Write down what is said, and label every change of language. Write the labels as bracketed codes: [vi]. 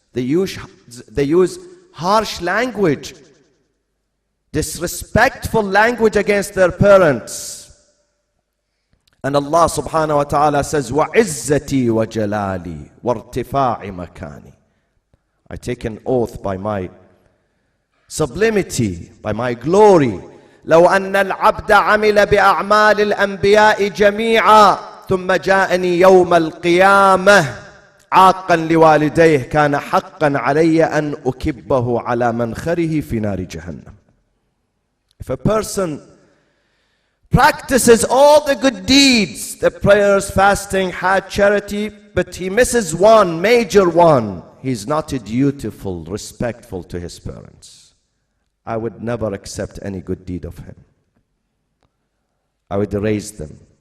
[en] They use harsh language, disrespectful language against their parents. And Allah subhanahu wa ta'ala says, [ar] وَعِزَّتِي وَجَلَالِي وَارْتِفَاعِ مَكَانِي. [en] I take an oath by my sublimity, by my glory. [ar] لو أن العبد عمل بأعمال الأنبياء جميعا ثم جاءني يوم القيامة عاقا لوالديه كان حقا علي أن أكبه على منخره في نار جهنم. [en] If a person practices all the good deeds, the prayers, fasting, hajj, charity, but he misses one, major one, he's not dutiful, respectful to his parents, I would never accept any good deed of him. I would erase them.